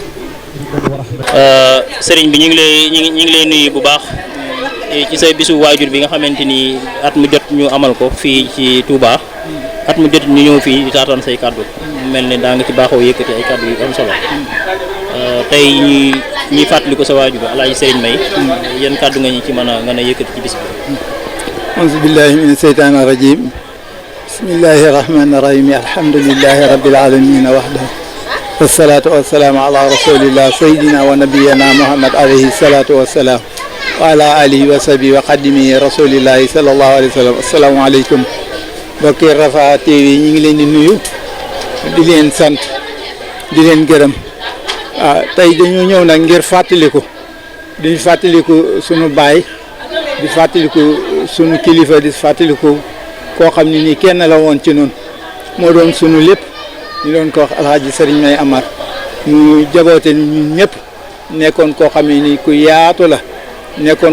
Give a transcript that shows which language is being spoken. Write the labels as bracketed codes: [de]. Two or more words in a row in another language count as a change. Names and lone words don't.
[wo] sëriñ bi ñu ngi lay nuyu bu baax ci sa bisu waajur bi nga xamante ni at mu jot ñu amal ko fii ci Touba at mu jot ñu ñëw fii di taataan say kàddu mel ne daa nga ci baaxoo yëkkati ay kàddu yu am solo tey ñuy fàttali ko sa waajur bi Alaaji Sëriñ May yan kàddu nga ñu ci mën a yëkkati ci bis bi. [ar] أعوذ بالله من الشيطان الرجيم بسم الله الرحمن الرحيم الحمد لله رب العالمين وحده والصلاة والسلام على رسول الله سيدنا ونبينا محمد عليه الصلاة والسلام وعلى آله وصحبه وخادمه رسول الله صلى الله عليه وسلم السلام عليكم [wo] mbokki Rafah TV ñi ngi leen di nuyu di leen sant di leen gërëm tey dañu ñëw nag ngir fàttaliku sunu baay di fàttaliku sunu kilifa di fàttaliku koo xam ne nii kenn la woon ci noonu moo doon sunu lépp ñu doon ko wax Alhaji Sëriñ May Amar ñu jaboote ñun ñëpp nekkoon koo xam ne nii ku yaatu la nekkoon